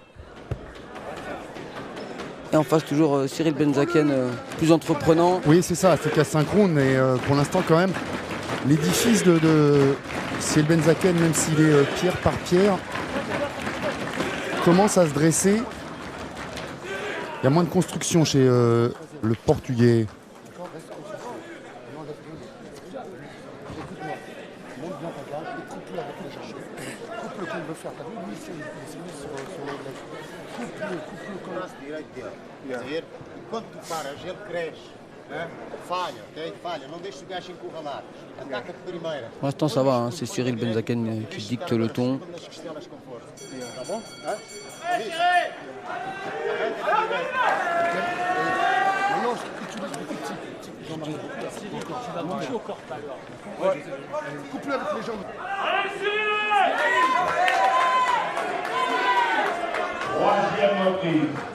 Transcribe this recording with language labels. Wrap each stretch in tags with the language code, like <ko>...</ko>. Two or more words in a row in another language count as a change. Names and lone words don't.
<fr>Et en face toujours Cyril Benzaken, plus entreprenant. Oui, c'est ça, c'est qu'à synchrone, mais pour l'instant quand même, l'édifice de Cyril Benzaken, même s'il est pierre par pierre, commence à se dresser. Il y a moins de construction chez le Portugais.</fr> <pt>Quando tu paras, ele cresce, né? Falha, ok? Falha, não deixes o gajo encurralar. Ataca de primeira.</pt> <fr>Pour l'instant ça va, hein. C'est Cyril Benzaken qui dicte le ton.</fr> <pt>Tá bom?</pt> <fr>Maintenant, utilise le petit. Coupe-le avec les jambes. Troisième reprise.</fr>